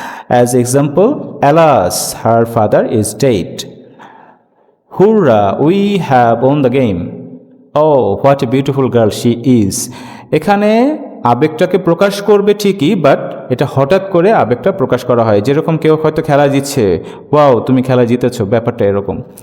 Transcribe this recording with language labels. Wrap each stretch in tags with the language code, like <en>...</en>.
<en>As example, alas, her father is dead. Hurrah, we have won the game. Oh, what a beautiful girl she is.</en> <bn>এখানে আবেগটাকে প্রকাশ করবে ঠিকই, but এটা হঠাৎ করে আবেগটা প্রকাশ করা হয়। যেরকম কেউ হয়তো খেলা জিতছে, ওয়াও তুমি খেলা জিতেছো, ব্যাপারটা এরকম।</bn>